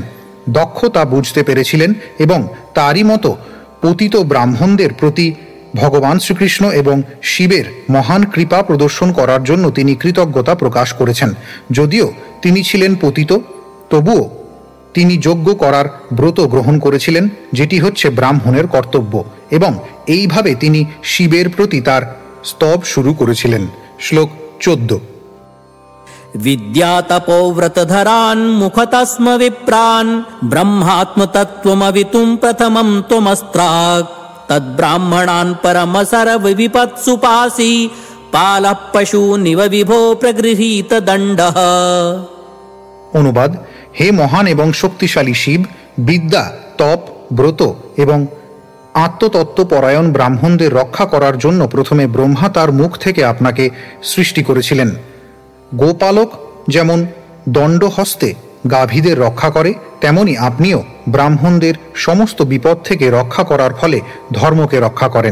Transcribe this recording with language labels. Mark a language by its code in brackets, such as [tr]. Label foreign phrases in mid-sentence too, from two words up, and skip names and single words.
[bn] দক্ষ তা বুঝতে পেরেছিলেন এবং তারই মতো পতিত ব্রাহ্মণদের প্রতি ভগবান শ্রীকৃষ্ণ এবং শিবের মহান কৃপা প্রদর্শন করার জন্য তিনি কৃতজ্ঞতা প্রকাশ করেছেন। যদিও তিনি ছিলেন পতিত, তবুও তিনি যজ্ঞ করার ব্রত গ্রহণ করেছিলেন, যেটি হচ্ছে ব্রাহ্মণের কর্তব্য, এবং এইভাবে তিনি শিবের প্রতি তার স্তব শুরু করেছিলেন। শ্লোক 14। [sa] विद्यातपोव्रतधरान् मुखतस्म विप्रान् ब्रह्मात्मतत्त्वमवितुं प्रथमं त्वमस्त्राक् तद्ब्राह्मणान् परमसरविपत्सुपासि पालः पशूनिव विभो प्रगृहीत दण्डः। [bn] অনুবাদ: হে মহান এবং শক্তিশালী শিব, বিদ্যা, তপ, ব্রত এবং আত্মতত্ত্ব পরায়ণ ব্রাহ্মণদের রক্ষা করার জন্য প্রথমে ব্রহ্মা তার মুখ থেকে আপনাকে সৃষ্টি করেছিলেন। গোপালক যেমন দণ্ডহস্তে গাভীদের রক্ষা করে, তেমনি আপনিও ব্রাহ্মণদের সমস্ত বিপদ থেকে রক্ষা করার ফলে ধর্মকে রক্ষা করেন।